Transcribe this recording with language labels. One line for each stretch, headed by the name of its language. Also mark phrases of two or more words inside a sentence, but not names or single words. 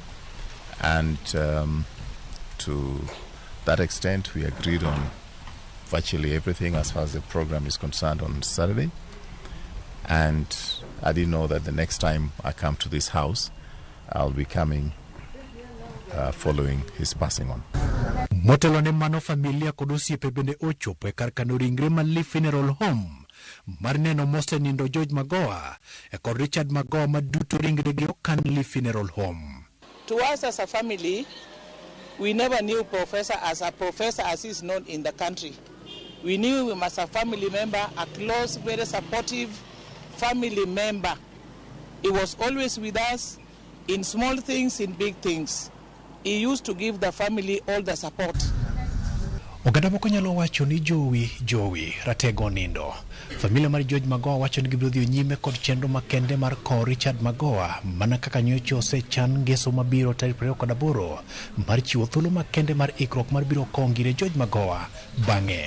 English: And to that extent, we agreed on virtually everything as far as the program is concerned on Saturday. And I didn't know that the next time I come to this house, I'll be coming following his passing on.
Luo (Kenya and Tanzania): Motelo ne mano familia kod osiepe bende ochopo e kar kano ringre ma Lee Funeral Home mar neno mosenindo George Magoha e kod Richard Magoha maduto ringregi okan Lee Funeral Home.
English: To us as a family, we never knew Professor as he is known in the country. We knew him as a family member, a close, very supportive family member. He was always with us in small things, in big things. He used to give the family all the support.
Luo (Kenya and Tanzania): Oganda moko nyalo wacho ni jowi ratego nindo. Familia mar George Magoha wacho ni gibiro dhi nyime kod chenro makende mar kowo Richard Magoha mana kaka nyocha osechan ngeso mabiro tarik 28 mar chiwo thuolo makende mar ikruok mar biro kowo ngire George Magoha bang'e.